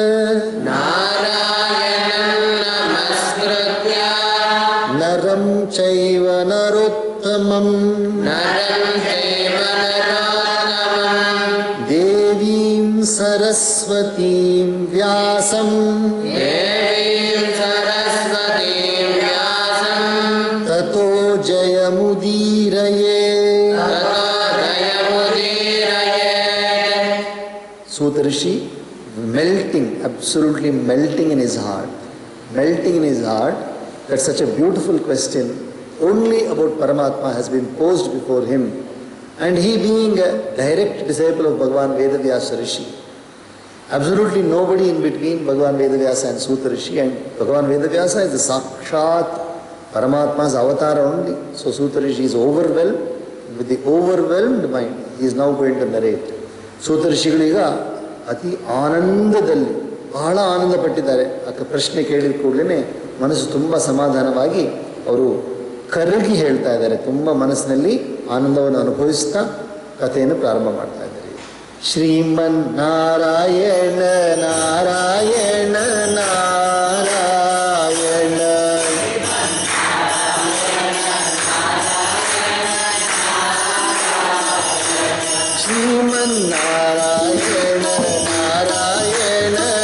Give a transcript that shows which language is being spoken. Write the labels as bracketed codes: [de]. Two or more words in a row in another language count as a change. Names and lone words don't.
[sa] नरं चैव नरोत्तमम् देवीं सरस्वतीं व्यासं ततो जयमुदीरये. [en] Suta Rishi melting, absolutely melting in his heart. Melting in his heart that such a beautiful question only about Paramatma has been posed before him. And he being a direct disciple of Bhagavan Vedavyasa Rishi, absolutely nobody in between Bhagavan Vedavyasa and Suta Rishi, and Bhagavan Vedavyasa is the [sa] साक्षात् परमात्मा's [en] avatar only. So Suta Rishi is overwhelmed. With the overwhelmed mind, he is now going to narrate. [kn] Suta Rishiಗಳಿಗ ಅತಿ ಆನಂದದಲ್ಲಿ ಬಹಳ ಆನಂದ ಪಟ್ಟಿದ್ದಾರೆ. ಪ್ರಶ್ನೆ ಕೇಳಿದ ಕೂಡಲೇ ಮನಸ್ಸು ತುಂಬ ಸಮಾಧಾನವಾಗಿ ಅವರು ಕರಗಿ ಹೇಳ್ತಾ ಇದ್ದಾರೆ. ತುಂಬ ಮನಸ್ಸಿನಲ್ಲಿ ಆನಂದವನ್ನು ಅನುಭವಿಸ್ತಾ ಕಥೆಯನ್ನು ಪ್ರಾರಂಭ ಮಾಡ್ತಾ ಇದ್ದಾರೆ. ಶ್ರೀಮನ್ನಾರಾಯಣ ನಾರಾಯಣ ನಾರಾಯಣ ಶ್ರೀಮನ್ನಾರಾಯಣ ನಾರಾಯಣ